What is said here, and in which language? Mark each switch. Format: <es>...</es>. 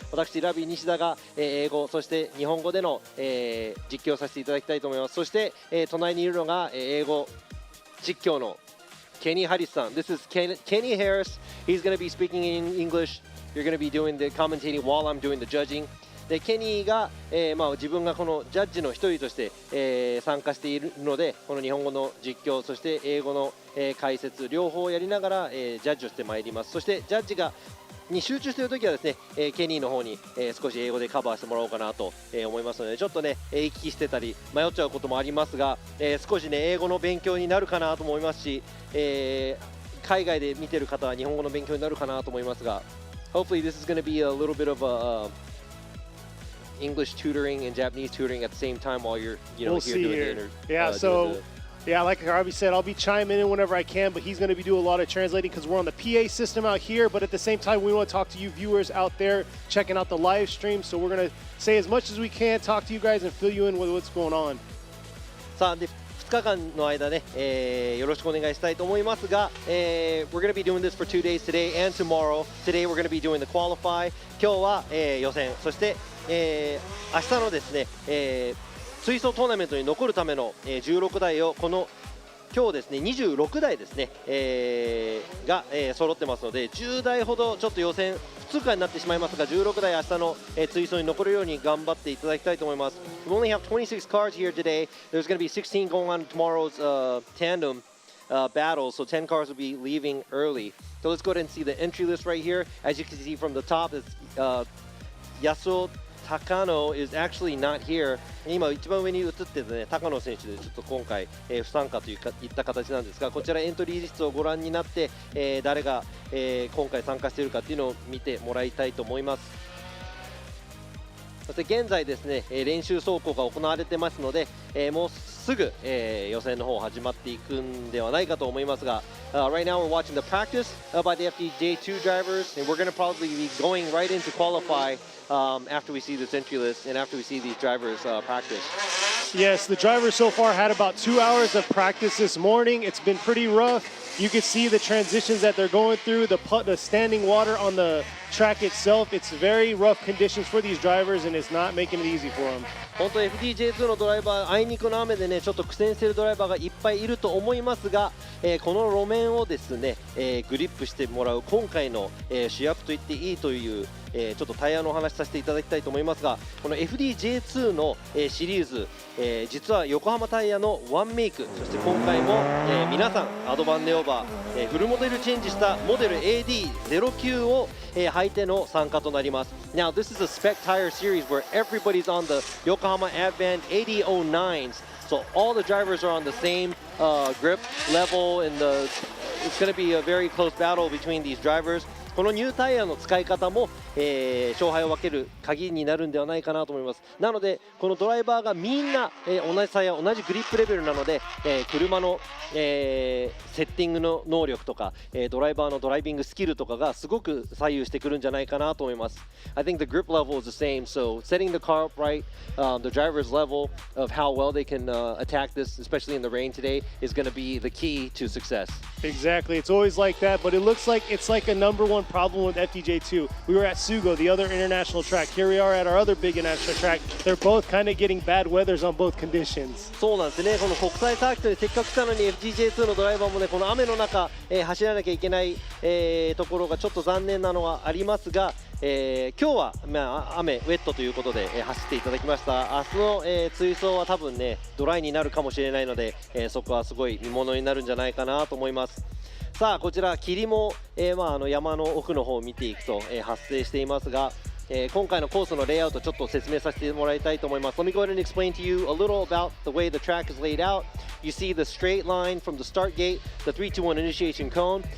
<ja>私ラビー西田が英語そして日本語での実況をさせていただきたいと思います。そして隣にいるのが英語実況のKenny Harris-san.</ja> <en>This is Kenny Harris. He's going to be speaking in English. You're going to be doing the commentating while I'm doing the judging.</en> <ja>でケニーが、自分がこのジャッジの一人として、参加しているので、この日本語の実況そして英語の、解説両方やりながら、ジャッジをしてまいります。そしてジャッジに集中しているときはですね、ケニーの方に、少し英語でカバーしてもらおうかなと、思いますので、ちょっとね行き来してたり迷っちゃうこともありますが、少しね英語の勉強になるかなと思いますし、海外で見てる方は日本語の勉強になるかなと思いますが、 Hopefully this is going to be a little bit of a English tutoring and Japanese tutoring at the same time while you're here doing the</ja> <en>Yeah, like Robbie said, I'll be chiming in whenever I can, but he's going to be doing a lot of translating because we're on the PA system out here. But at the same time, we want to talk to you viewers out there checking out the live stream. So we're going to say as much as we can, talk to you guys, and fill you in with what's going on.</en> <ja>さあで2日間の間ね、よろしくお願いしたいと思いますが、 we're going to be doing this for 2 days today and tomorrow.</ja> <en>Today we're going to be doing the qualify.</en> <ja>今日は、予選、そして、明日のですね、水槽トーナメントに残るための、16台をこの今日ですね26台ですね、が、揃ってますので、10台ほどちょっと予選不通過になってしまいますが、16台明日の、追走に残るように頑張っていただきたいと思います。</ja> <en>We only have 26 cars here today. There's going to be 16 going on tomorrow's tandem battle, so 10 cars will be leaving early. So let's go ahead and see the entry list right here. As you can see from the top, it's Yasuo Takano is actually not here.</en> <ja>今一番上に映ってるね高野選手でちょっと今回、不参加といった形なんですが、こちらエントリーリストをご覧になって、誰が、今回参加しているかっていうのを見てもらいたいと思います。</ja> <en>そして現在ですね練習走行が行われてますので、もうすぐ、予選の方始まっていくんではないかと思いますが、 right now we're watching the practice by the FDJ2 drivers, and we're going to probably be going right into qualify after we see this entry list and after we see these drivers practice. Yes, the drivers so far had about 2 hours of practice this morning. It's been pretty rough. You can see the transitions that they're going through, the standing water on the track itself. It's very rough conditions for these drivers, and it's not making it easy for them.</en> <ja>本当 FDJ2 のドライバー、あいにくの雨でねちょっと苦戦しているドライバーがいっぱいいると思いますが、この路面をですね、グリップしてもらう今回の、主役と言っていいという、ちょっとタイヤのお話させていただきたいと思いますが、この FDJ2 の、シリーズ、実は横浜タイヤのワンメイク、そして今回も、皆さんアドバンネオーバー、フルモデルチェンジしたモデル AD09 を、履いての参加となります。</ja> <en>Now this is a spec tire series where everybody's on the Yokohama Advan 8009s, so all the drivers are on the same grip level, and it's going to be a very close battle between these drivers.</en> <ja>このニュータイヤの使い方も、勝敗を分ける鍵になるんではないかなと思います。なのでこのドライバーがみんな、同じタイヤ同じグリップレベルなので、車の、セッティングの能力とか、ドライバーのドライビングスキルとかがすごく左右してくるんじゃないかなと思います。</ja> <en>I think the grip level is the same, so setting the car up right, the driver's level of how well they can attack this, especially in the rain today, is going to be the key to success. Exactly, it's always like that, but it looks like it's like a number one one problem with FDJ2. We were at Sugo, the other international track. Here we are at our other big international track. They're both kind of getting bad weathers on both conditions.</en> <ja>そうなんですね、この国際サーキットにせっかく来たのに FGJ2 のドライバーもね、この雨の中、走らなきゃいけない、ところがちょっと残念なのはありますが、今日は、雨、ウェットということで、走っていただきました。明日の、追走は多分ね、ドライになるかもしれないので、そこはすごい見ものになるんじゃないかなと思います。さあ、こちら霧も、山の奥の方を見ていくと、発生していますが、今回のコースのレイアウトちょっと説明させてもらいたいと思います。 Let me go ahead and explain to you a little about the way the track is laid out.</ja> <en>You see the straight line from the start gate, the 3-2-1 initiation cone.</en>